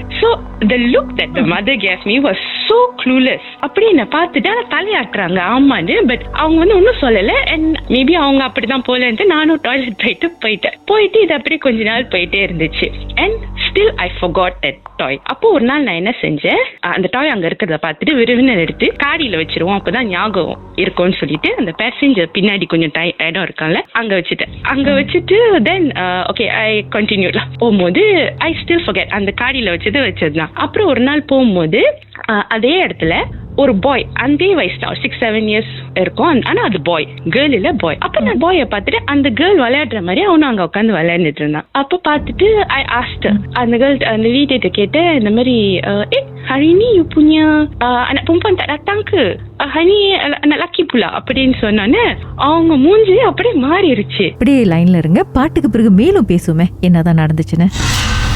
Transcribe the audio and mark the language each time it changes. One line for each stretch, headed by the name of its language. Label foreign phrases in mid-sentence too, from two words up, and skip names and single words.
English: ஸோ the look that the mother gave me was so clueless.
Tamil: அப்படி என்ன பார்த்துட்டு தலையாட்டுறாங்க ஆமான்னு. பட் அவங்க வந்து ஒன்றும் சொல்லலை.
English: and maybe
Tamil: அவங்க அப்படிதான் போலன்ட்டு நானும் டாய்லெட் போயிட்டு இது அப்படியே கொஞ்ச நாள் போயிட்டே இருந்துச்சு.
English: and still I forgot that toy.
Tamil: அப்போ ஒரு நாள் நான் என்ன செஞ்சேன், அந்த டாய் அங்க இருக்கிறத பார்த்துட்டு விருவின எடுத்து காடியில வச்சிருவோம், அப்பதான் ஞாபகம் இருக்கும்னு சொல்லிட்டு அந்த பேசஞ்சர் பின்னாடி கொஞ்சம் இடம் இருக்காங்க அங்க வச்சுட்டு
English: then okay I continue. போகும்போது I still forget,
Tamil: அந்த காடியில வச்சதுதான். அப்புறம் ஒரு நாள் போகும்போது அதே இடத்துல ஒரு பாய், அதே வயசு தான் 6-7 years இருக்கும். ஆனா அது பாய், கேர்ள் இல்ல பாய். அப்ப நான் பாயை பார்த்துட்டு அந்த கேர்ள் விளையாடுற மாதிரி அவனும் அங்க உட்காந்து விளையாண்டுட்டு இருந்தான். அப்ப பார்த்துட்டு
English: I asked
Tamil: அந்த கேர்ள், அந்த வீட்டை கேட்டேன் இந்த மாதிரி,
Malay: hari ni you punya anak perempuan tak datang ke? Hari ni anak laki pula
Tamil: அப்படின்னு சொன்னோன்னே அவங்க மூஞ்சி அப்படியே மாறிடுச்சு. அப்படியே லைன்ல இருங்க, பாட்டுக்கு பிறகு மேலும் பேசுவோமே என்னதான் நடந்துச்சுன்னு.